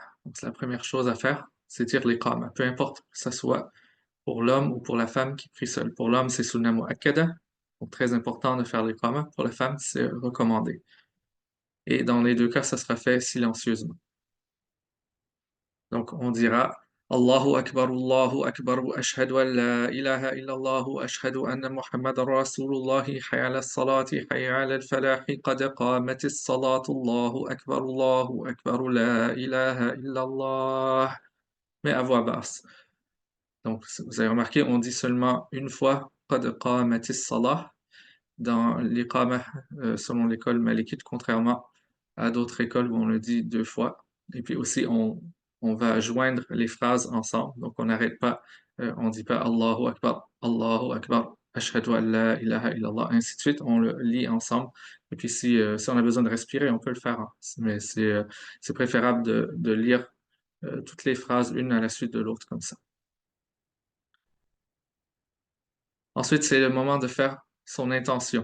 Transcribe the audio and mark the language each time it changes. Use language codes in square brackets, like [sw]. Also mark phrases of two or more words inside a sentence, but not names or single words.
[fr] Donc c'est la première chose à faire, c'est dire l'iqama, peu importe que ce soit pour l'homme ou pour la femme qui prie seul. Pour l'homme, c'est [ar] سنة مؤكدة, [fr] donc très important de faire l'iqama. Pour la femme, c'est recommandé. Et dans les deux cas, ça sera fait silencieusement. Donc on dira [ar] الله أكبر، وأشهد أن لا إله إلا الله، وأشهد أن محمدا رسول الله، حي على الصلاة، حي على الفلاح، قد قامت الصلاة، الله أكبر، لا إله إلا الله. [fr] Mais à voix basse. Donc, vous avez remarqué, on dit seulement une fois [ar] قد قامت الصلاة [fr] dans l'iqama selon l'école malikite, contrairement à d'autres écoles où on le dit deux fois. Et puis aussi, on va joindre les phrases ensemble. Donc, on n'arrête pas, on dit pas [ar] الله أكبر أشهد أن لا إله إلا الله, [fr] ainsi de suite. On le lit ensemble. Et puis, si on a besoin de respirer, on peut le faire, hein. Mais c'est préférable de lire toutes les phrases une à la suite de l'autre comme ça. Ensuite, c'est le moment de faire son intention.